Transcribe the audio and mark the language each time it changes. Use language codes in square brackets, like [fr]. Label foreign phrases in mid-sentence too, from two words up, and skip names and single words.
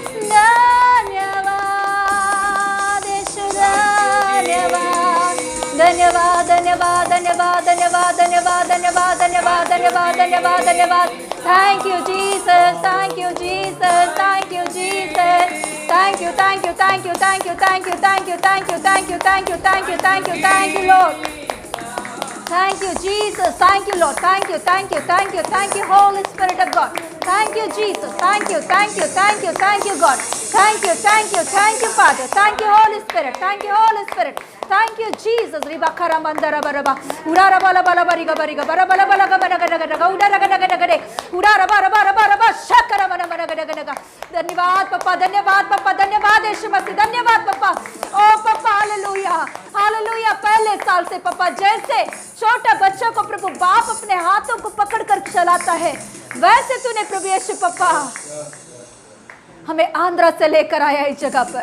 [hi] धन्यवाद, यीशु धन्यवाद, धन्यवाद, धन्यवाद, धन्यवाद, धन्यवाद, धन्यवाद, धन्यवाद, धन्यवाद, धन्यवाद, धन्यवाद, धन्यवाद. [en] Thank you Jesus, thank you Jesus, thank you Jesus. Thank you, thank you, thank you, thank you, thank you, thank you, thank you, thank you, thank you, thank you, thank you, thank you, Lord. Thank you, Jesus. Thank you, Lord. Thank you, thank you, thank you, thank you, Holy Spirit of God. Thank you, Jesus. Thank you, thank you, thank you, thank you, God. Thank you, thank you, thank you, Father. Thank you, Holy Spirit. Thank you, Holy Spirit. Thank you, Jesus. Ribakara mandara baraba. Urara bala bala bariga bariga bara bala bala gabara gada gada gada udara gada gada gada udara bara bara bara bara shakara mana mana gada gada gada. [hi] धन्यवाद पापा, धन्यवाद पापा, धन्यवाद यीशु मसीह, धन्यवाद पापा. ओ पापा, हालेलुया, हालेलुया. पहले साल से पापा जैसे छोटा बच्चा को प्रभु बाप अपने हाथों को पकड़कर चलाता है, वैसे तूने प्रभु यीशु पापा हमें आंध्रा से लेकर आया इस जगह पर.